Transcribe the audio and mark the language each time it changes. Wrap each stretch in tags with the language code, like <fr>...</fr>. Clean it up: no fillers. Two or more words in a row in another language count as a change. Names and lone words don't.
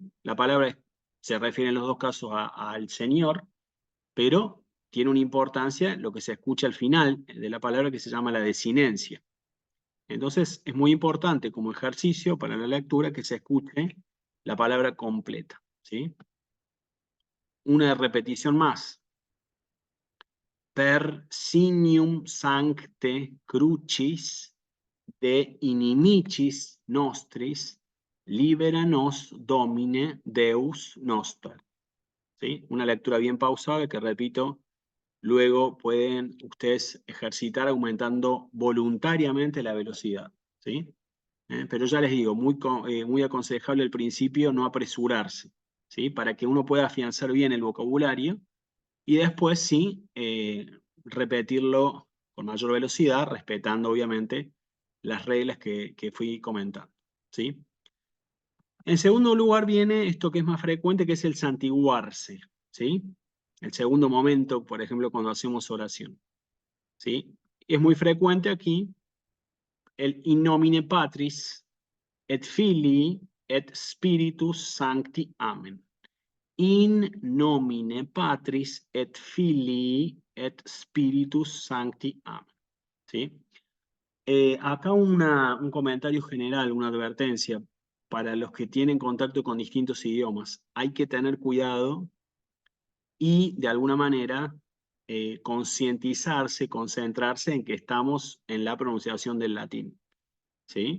<es>La palabra se refiere en los dos casos al Señor, pero tiene una importancia lo que se escucha al final de la palabra que se llama la desinencia. Entonces es muy importante como ejercicio para la lectura que se escuche la palabra completa, ¿sí? Una repetición más.</es> <la>Per signium sancte crucis de inimicis nostris libera nos domine Deus noster.</la> <es>¿Sí? Una lectura bien pausada que, repito, luego pueden ustedes ejercitar aumentando voluntariamente la velocidad, ¿sí? Pero ya les digo, muy aconsejable al principio no apresurarse, ¿sí? Para que uno pueda afianzar bien el vocabulario y después sí repetirlo con mayor velocidad, respetando obviamente las reglas que fui comentando, ¿sí? En segundo lugar viene esto que es más frecuente, que es el santiguarse, ¿sí? El segundo momento, por ejemplo, cuando hacemos oración, ¿sí? Es muy frecuente aquí el</es> <la>in nomine Patris et Filii et Spiritus Sancti. Amen. In nomine Patris et Filii et Spiritus Sancti.</la> <es>Amen. ¿Sí? Acá un comentario general, una advertencia para los que tienen contacto con distintos idiomas. Hay que tener cuidado y de alguna manera concientizarse, concentrarse en que estamos en la pronunciación del latín, ¿sí?</es>